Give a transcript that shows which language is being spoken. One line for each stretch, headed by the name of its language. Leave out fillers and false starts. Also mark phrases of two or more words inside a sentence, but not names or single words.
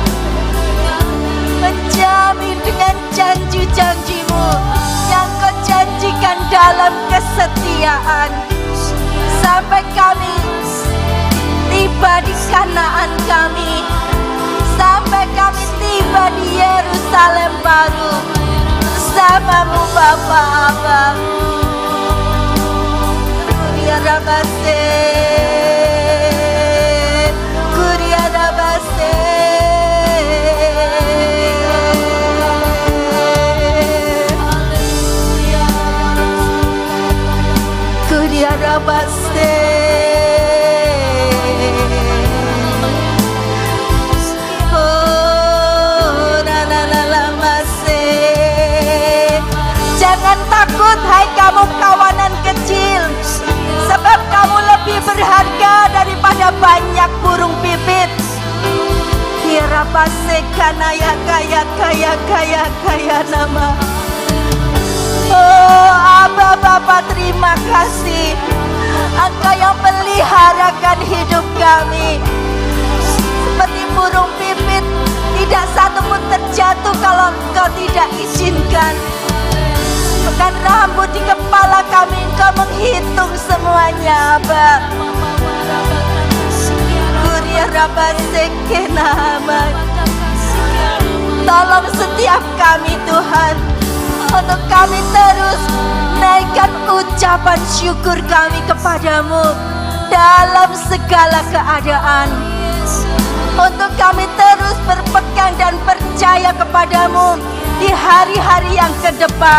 Indonesian: menjamin dengan janji-janji-Mu yang Kau janjikan dalam kesetiaan, sampai kami tiba di Kanaan kami, sampai kami tiba di Yerusalem baru bersama-Mu Bapa Abah. Rabase, Kuria Rabase, Kuria Rabase, oh Nanalamase. Jangan takut hai kamu kawanan kecil, sebab kamu lebih berharga daripada banyak burung pipit. Hirapase kanaya kaya kaya kaya kaya nama. Oh Aba Bapa, terima kasih, Engkau yang peliharakan hidup kami. Seperti burung pipit, tidak satu pun terjatuh kalau Engkau tidak izinkan. Bahkan rambut di kepala kami Engkau menghitung semuanya, Aba. Kuria Rabase kenama. Tolong setiap kami Tuhan, untuk kami terus naikkan ucapan syukur kami kepadamu dalam segala keadaan. Untuk kami terus berpegang dan percaya kepadamu di hari-hari yang ke depan.